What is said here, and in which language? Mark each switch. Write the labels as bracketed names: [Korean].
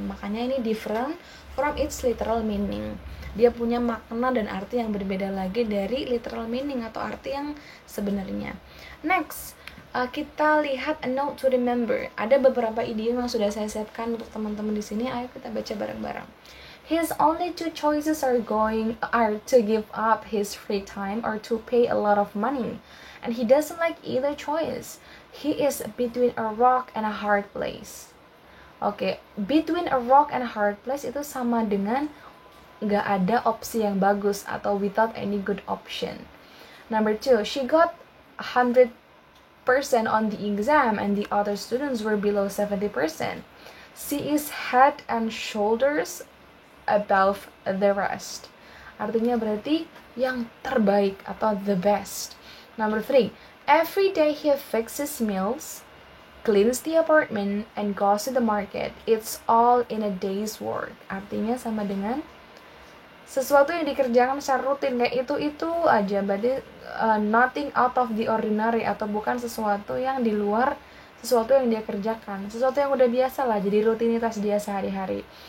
[Indonesian] Makanya ini [English] different from its literal meaning. [Indonesian] Dia punya makna dan arti yang berbeda lagi dari literal meaning atau arti yang sebenarnya. [English] Next, [Indonesian] kita lihat [English] a note to remember. [Indonesian] Ada beberapa idiom yang sudah saya siapkan untuk teman-teman di sini. Ayo kita baca bareng-bareng. [English] His only two choices are to give up his free time or to pay a lot of money, and he doesn't like either choice. He is between a rock and a hard place. [Indonesian] Oke, between a rock and a hard place itu sama dengan nggak ada opsi yang bagus atau [English] without any good option. Number 2, she got 100% on the exam and the other students were below 70%. She is head and shoulders above the rest. [Indonesian] Artinya berarti yang terbaik atau the best. [English] Number 3, every day he fixes meals, cleans the apartment, and goes to the market. It's all in a day's work. [Indonesian] Artinya sama dengan sesuatu yang dikerjakan secara rutin, kayak itu aja. Berarti [English] nothing out of the ordinary, [Indonesian] atau bukan sesuatu yang di luar sesuatu yang dia kerjakan, sesuatu yang udah biasa lah, jadi rutinitas dia sehari-hari.